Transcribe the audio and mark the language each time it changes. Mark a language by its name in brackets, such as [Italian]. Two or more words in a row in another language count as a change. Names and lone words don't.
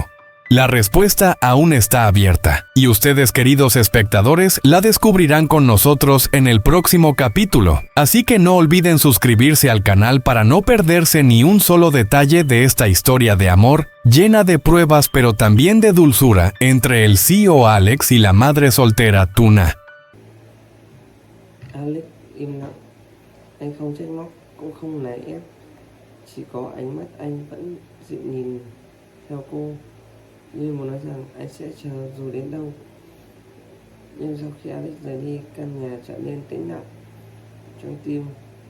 [Spanish] La respuesta aún está abierta, y ustedes, queridos espectadores, la descubrirán con nosotros en el próximo capítulo. Así que no olviden suscribirse al canal para no perderse ni un solo detalle de esta historia de amor, llena de pruebas pero también de dulzura, entre el CEO Alex y la madre soltera Tuna. [Vietnamese] Alex im lặng, anh không trách móc, cũng không nài ép, chỉ có ánh mắt anh vẫn dịu nhìn theo cô, như muốn nói rằng anh sẽ chờ dù đến đâu. Nhưng sau khi Alex rời đi, căn nhà trở nên tĩnh lặng.